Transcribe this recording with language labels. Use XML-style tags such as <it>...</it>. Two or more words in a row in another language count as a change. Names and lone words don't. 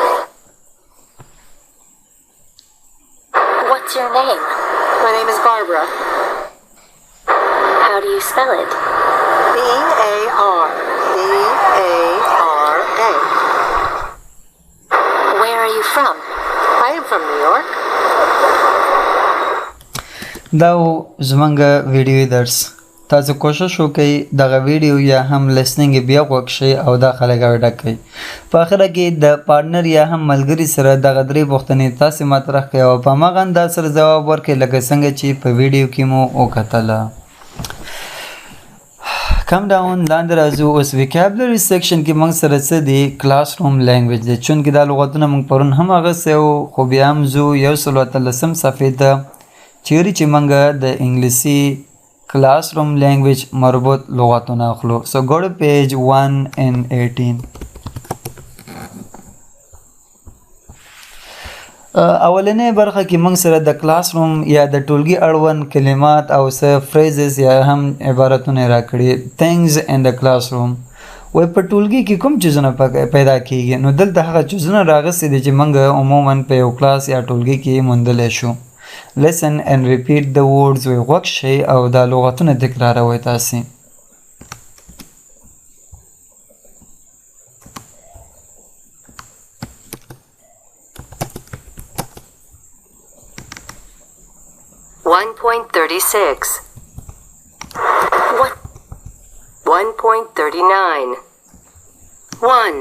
<en>What's your name? My name is Barbara. How do you spell it? Barbara. Where are you from? I am from New York.</en> <ps>دا زمونږ ویډیو درس تاسو کوشش وکئ دغه ویډیو یا هم لیسنینګ بیا غوږ شئ او دا خلګاوې ډک کړئ په اخره کې د پارټنر یا هم ملګري سره دغه درې پوښتنې تاسې مطرح کړئ او په هماغه انداز سره ځواب ورکړئ لکه څنګه چې په ویډیو کې مو وکتله</ps> <en>come down</en> <ps>لاندې راځو اوس</ps> <en>vocabulary section</en> <ps>کې موږ سره څه دی</ps> <en>classroom language</en> <ps>دی چونکې دا لغتونه موږ پرون هم اخیستی وو خو بیا هم ځو 113 صفحې ته چیرې چې موږ د انګلیسي</ps> <en>classroom language</en> <ps>مربوط لغتونه اخلو سو</ps> <en>go to page 118</en> <ps>اولنې برخه کې موږ سره د کلاس روم یا د ټولګي اړوند کلمات او څه فریزز یا هم عبارتونه راکړي</ps> <en>things in the classroom</en> <ps>وای په ټولګي کې کوم چیزونه پیدا کیږي نو دلته هغه چیزونه راغلي دي چې موږ عموما په یو کلاس یا ټولګي کې موندلی شو</ps> <en>Listen and repeat the words</en> <ps>وکړي او دا لغتونه تکراروئ تاسې.</ps> <en>What? 1.39. 1,</en>